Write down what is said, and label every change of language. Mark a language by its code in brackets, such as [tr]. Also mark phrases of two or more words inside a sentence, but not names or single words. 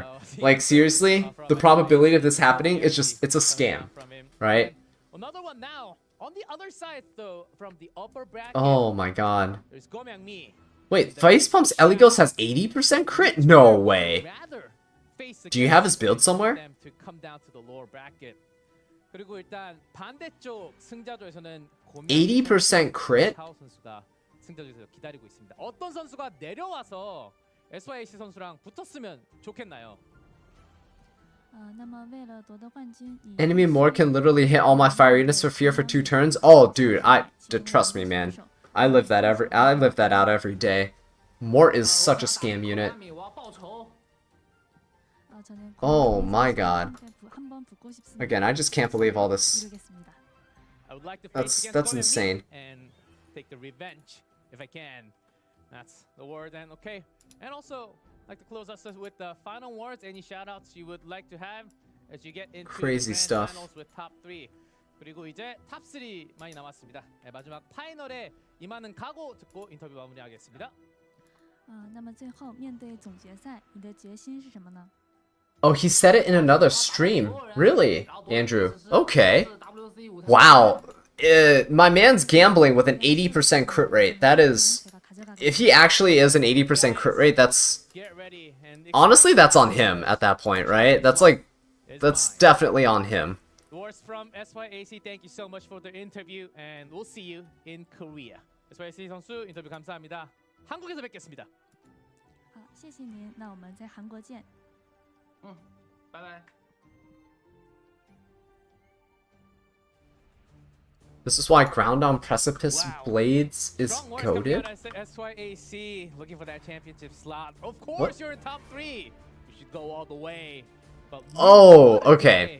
[en] Like seriously, the probability of this happening is just, it's a scam, right? Another one now on the other side though, from the upper bracket. Oh my god. There's Gomyangmi. Wait, FacePump's Eligos has 80% crit? No way. Do you have his build somewhere? To come down to the lower bracket. [ko] 그리고 일단 반대쪽 승자조에서는 [en] 80% crit? [ko] 샤오 선수가 승자조에서 기다리고 있습니다. 어떤 선수가 내려와서 SYC 선수랑 붙었으면 좋겠나요? [zh] 那么为了夺得冠军， [en] Enemy more can literally hit all my fire units for fear for 2 turns? Oh dude, trust me man. I live that out every day. Mort is such a scam unit. Oh my god. Again, I just can't believe all this. I would like to face against That's Gomyangmi insane. and take the revenge if I can. That's the word. And okay, and also like to close us with the final words. Any shoutouts you would like to have as you get into Crazy the grand stuff. finals with top 3. [ko] 그리고 이제 탑 3만이 남았습니다. 네, 마지막 파이널에 임하는 각오 듣고 인터뷰 마무리하겠습니다. [zh] 那么最后面对总决赛，你的决心是什么呢？ [en] Oh, he said it in another stream. Really? Andrew. Okay. Wow. My man's gambling with an 80% crit rate. That is... If he actually is an 80% crit rate, that's... Get ready and Honestly, that's on him at that point, right? That's like... That's definitely on him. Dwarfs from SYAC, thank you so much for the interview and we'll see you in Korea. [ko] SYAC 선수 인터뷰 감사합니다. 한국에서 뵙겠습니다. [zh] 好，谢谢您，那我们在韩国见。拜拜。 [en] This is why ground on precipice blades is Strong words goated? coming out of SYAC, looking for that championship slot. Of course, you're in top 3. You should go all the way. But Oh, okay.